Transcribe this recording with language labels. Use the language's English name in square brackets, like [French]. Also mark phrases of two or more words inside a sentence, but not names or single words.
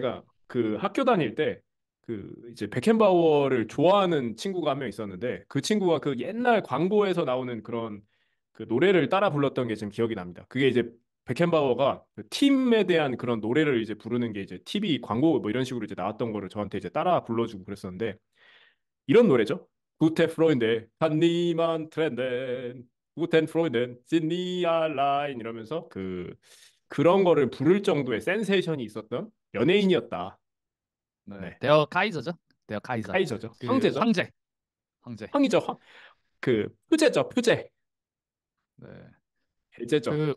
[Korean] 제가 그 학교 다닐 때 그 이제 베켄바워를 좋아하는 친구가 한 명 있었는데 그 친구가 그 옛날 광고에서 나오는 그런 그 노래를 따라 불렀던 게 지금 기억이 납니다. 그게 이제 베켄바워가 그 팀에 대한 그런 노래를 이제 부르는 게 이제 TV 광고 뭐 이런 식으로 이제 나왔던 거를 저한테 이제 따라 불러주고 그랬었는데 이런 노래죠. [German] Gute Freunde, kann niemand trennen. Guten Freunden, sind nie allein [Korean] 이러면서 그 그런 거를 부를 정도의 센세이션이 있었던 연예인이었다. 네, 네, 데어 카이저죠. [German] der Kaiser. [Korean] 카이저죠. 그 황제죠. 황제. 황제. 황이죠. 그 표제죠. 표제. 네. 해제죠. 그,